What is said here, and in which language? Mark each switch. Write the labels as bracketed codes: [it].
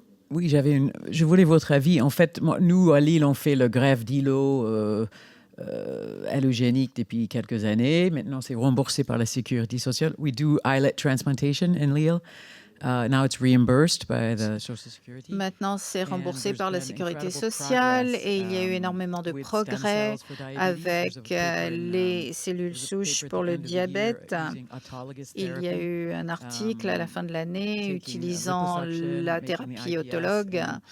[fr] Oui, je voulais votre avis. En fait, nous, à Lille, on fait le greffe d'îlot allogénique depuis quelques années. Maintenant, c'est remboursé par la sécurité sociale. [en] We do islet transplantation in Lille. Now it's reimbursed by the Social Security. [fr] Maintenant, c'est remboursé par la sécurité sociale et il y a eu énormément de progrès avec les cellules souches pour le diabète. Il y a eu un article à la fin de l'année utilisant la thérapie autologue